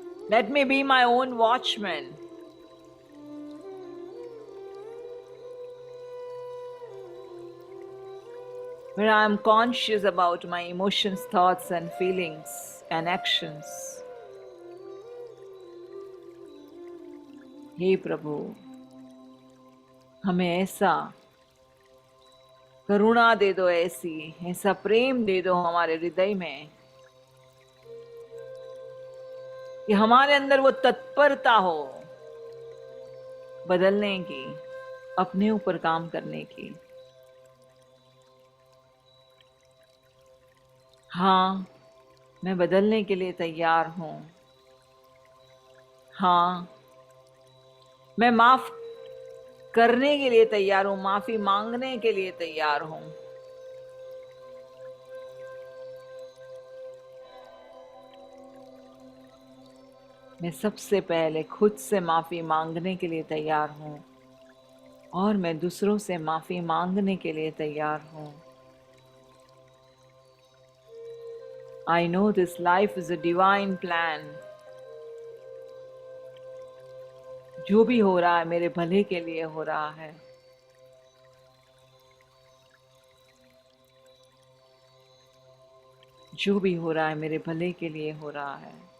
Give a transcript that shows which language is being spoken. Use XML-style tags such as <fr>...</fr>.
<en>Let me be my own watchman. Where I am conscious about my emotions, thoughts, and feelings and actions.</en> <hi>हे प्रभु, हमें ऐसा करुणा दे दो, ऐसा प्रेम दे दो हमारे हृदय में कि हमारे अंदर वो तत्परता हो बदलने की, अपने ऊपर काम करने की। हाँ, मैं बदलने के लिए तैयार हूँ। हाँ, मैं माफ करने के लिए तैयार हूँ, माफी मांगने के लिए तैयार हूँ। मैं सबसे पहले खुद से माफी मांगने के लिए तैयार हूँ और मैं दूसरों से माफी मांगने के लिए तैयार हूँ।</hi> <en>I know this life is a divine plan.</en> <hi>जो भी हो रहा है मेरे भले के लिए हो रहा है। जो भी हो रहा है मेरे भले के लिए हो रहा है।</hi>